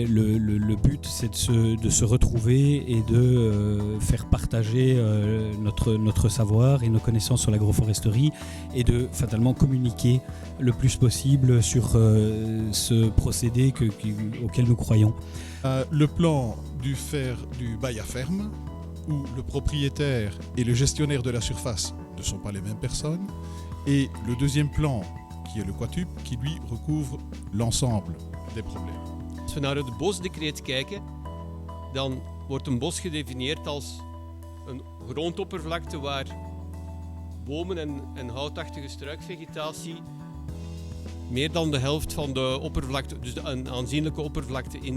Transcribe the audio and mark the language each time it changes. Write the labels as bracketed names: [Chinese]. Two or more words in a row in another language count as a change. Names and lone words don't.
[French] Le but, c'est de se retrouver et de faire partager notre savoir et nos connaissances sur l'agroforesterie et de fatalement communiquer le plus possible sur ce procédé auquel nous croyons. Le plan du bail à ferme, où le propriétaire et le gestionnaire de la surface ne sont pas les mêmes personnes, et le deuxième plan, qui est le quatuple, qui lui recouvre l'ensemble des problèmes. [Dutch] Als we naar het bosdecreet kijken, dan wordt een bos gedefinieerd als een grondoppervlakte waar bomen en houtachtige struikvegetatie meer dan de helft van de oppervlakte, dus een aanzienlijke oppervlakte innemen.